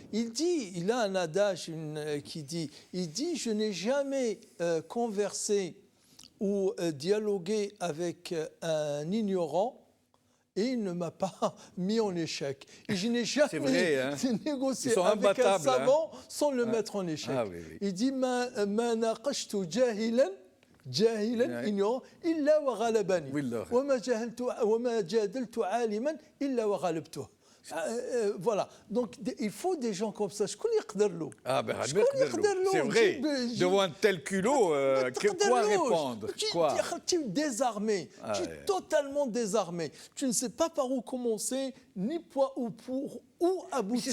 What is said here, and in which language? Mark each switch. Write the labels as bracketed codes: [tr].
[fr] Il a un adage qui dit, je n'ai jamais conversé ou dialogué avec un ignorant et il ne m'a pas mis en échec. Et je n'ai jamais négocié avec un savant sans le mettre en échec. Ah, oui. Il dit [ar] ما ناقشت جاهلا ignorant إلا وغلبني وما جادلت عالما إلا وغلبته. [fr] Voilà, donc il faut des gens comme ça. [ar] شكون يقدر له؟ [fr] C'est vrai, devant un tel culot, quoi répondre? Tu es désarmé, tu es totalement désarmé. Tu ne sais pas par où commencer, ni où aboutir.